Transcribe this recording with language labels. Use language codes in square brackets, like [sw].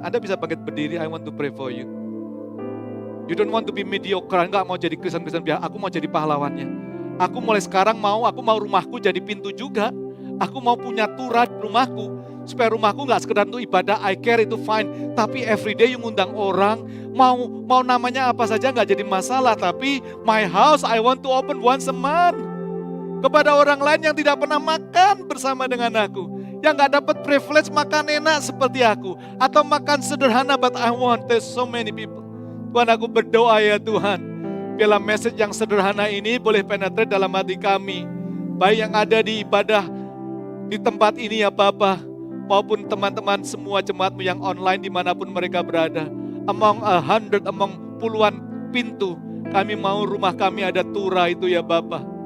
[id] Anda bisa bangkit berdiri, [en] I want to pray for you. You don't want to be mediocre, [id] enggak mau jadi Kristen-Kristen biasa, aku mau jadi pahlawannya. Aku mulai sekarang aku mau rumahku jadi pintu juga. Aku mau punya Tura di rumahku. Supaya rumahku gak sekedar untuk ibadah, I care itu fine. Tapi [en] everyday you [id] ngundang orang, mau namanya apa saja gak jadi masalah. [en] Tapi my house I want to open once a month. [id] Kepada orang lain yang tidak pernah makan bersama dengan aku. Yang gak dapat privilege makan enak seperti aku. Atau makan sederhana, [en] but I want, there's so many people. [id] Tuhan, aku berdoa ya Tuhan. Biarlah message yang sederhana ini boleh penetrate dalam hati kami. Baik yang ada di ibadah di tempat ini ya Bapa, maupun teman-teman semua jemaat-Mu yang online dimanapun mereka berada. [en] Among 100, among [id] puluhan pintu, kami mau rumah kami ada Tura itu ya Bapa.